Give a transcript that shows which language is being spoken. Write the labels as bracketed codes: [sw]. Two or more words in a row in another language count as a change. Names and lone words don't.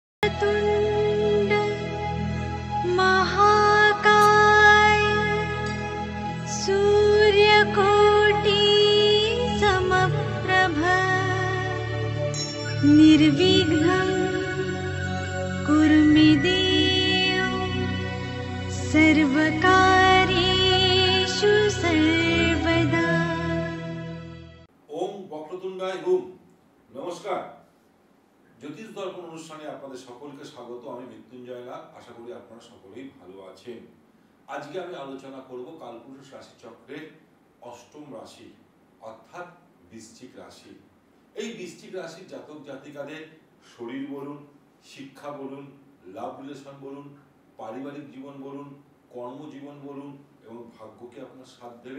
[sa] वक्रतुण्ड महाकाय सूर्यकोटि समप्रभ निर्विघ्नं कुरु मे देव सर्वकार्येषु सर्वदा। ओम वक्रतुण्डाय हुम। [bn] नमस्कार, জ্যোতিষ দর্পণ অনুষ্ঠানে আপনাদের সকলকে স্বাগত। আমি মৃত্যুঞ্জয় লাল। আশা করি আপনারা সকলেই ভালো আছেন। আজকে আমি আলোচনা করব কালপুরুষ রাশি চক্রের অষ্টম রাশি অর্থাৎ বৃশ্চিক রাশি। এই বৃশ্চিক রাশির জাতক জাতিকাদের শরীর বলুন, শিক্ষা বলুন, [en] love relation [bn] বলুন, পারিবারিক জীবন বলুন, কর্মজীবন বলুন এবং ভাগ্যকে আপনার সাথ দেবে।